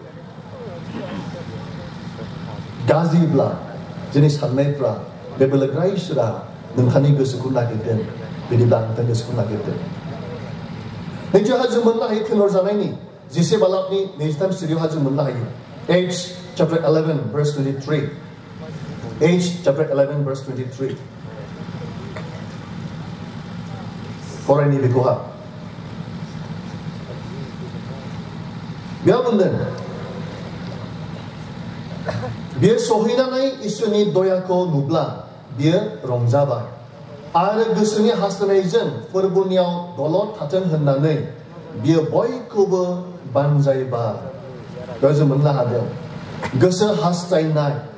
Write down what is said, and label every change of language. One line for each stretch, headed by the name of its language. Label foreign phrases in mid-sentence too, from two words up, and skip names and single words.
Bodo: गाज्रिब्ला जोंनि साननायफ्रा बे बोलोग्रा इसोरा नोंथांनि गोसोखौ नागिरदों बिदिब्ला नोंथांनि गोसोखौ नागिरदों नैथियावहा जों मोननो हायो थिनहरजानायनि 10 बालाकनि 23 सिरियावहा जों मोननो हायो
English: Acts chapter 11 verse 23 Acts chapter 11 verse 23
Bodo: फरायनि बेखौहा बेयाव बुंदों बियो सहैनानै इसोरनि दयाखौ नुब्ला बियो रंजाबाय आरो गोसोनि हास्थायनायजों फोरबोनियाव दलद थाथों होननानै बियो बयखौबो बानजायबाय बेयाव जों मोननो हादों गोसो हास्थायनाय